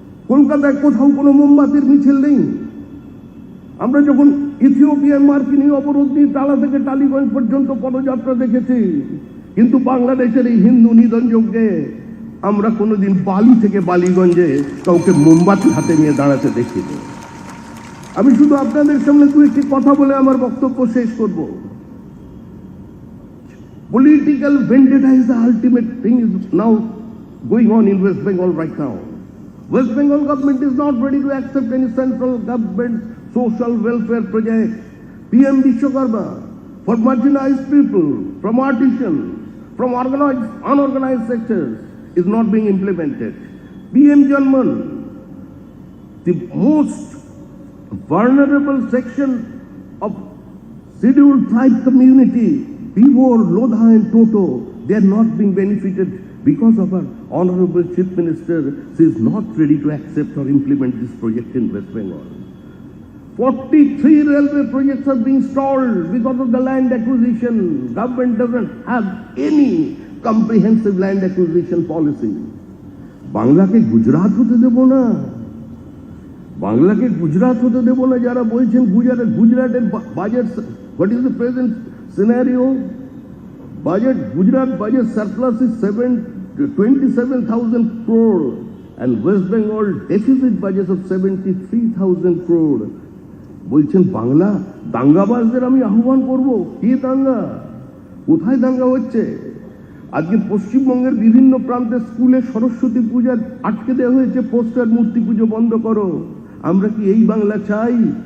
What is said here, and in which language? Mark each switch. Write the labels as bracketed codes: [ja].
[bn] কলকাতায় কোথাও কোনো মোমবাতির মিছিল নেই। আমরা যখন ইথিওপিয়ার মার্কিনী অবরোধ নিয়ে টালা থেকে টালিগঞ্জ পর্যন্ত পদযাত্রা দেখেছি, কিন্তু বাংলাদেশের এই হিন্দু নিধন যজ্ঞে আমরা কোনোদিন বালি থেকে বালিগঞ্জে কাউকে মোমবাতি হাতে নিয়ে দাঁড়াতে দেখিনি। আমি শুধু আপনাদের সামনে একটি কথা বলে আমার বক্তব্য শেষ করব। [en] Political vendetta is the ultimate thing is now going on in West Bengal right now. West Bengal government is not ready to accept any central government social welfare project. PM Vishwakarma for marginalized people, from artisans, from organized, unorganized sectors is not being implemented. PM Janman, the most vulnerable section of scheduled tribe community, Pivor, Lodha and Toto, they are not being benefited because of our Honorable Chief Minister. She is not ready to accept or implement this project in West Bengal. 43 railway projects are being stalled because of the land acquisition. Government doesn't have any comprehensive land acquisition policy. [bn] বাংলাকে গুজরাট হতে দেব না, বাংলাকে গুজরাট হতে দেব না। যারা বলছেন গুজরাটের budget, [en] what is the present scenario? Gujarat budget surplus is 27,000 crore and West Bengal deficit budget of 73,000 crore. [bn] বলছেন বাংলা দাঙ্গাবাজদের আমি আহ্বান করব। কি দাঙ্গা? কোথায় দাঙ্গা হচ্ছে? আজকে পশ্চিমবঙ্গের বিভিন্ন প্রান্তে স্কুলে সরস্বতী পূজা আটকে দেওয়া হয়েছে, পোস্টার মূর্তি পুজো বন্ধ করো। আমরা কি এই বাংলা চাই?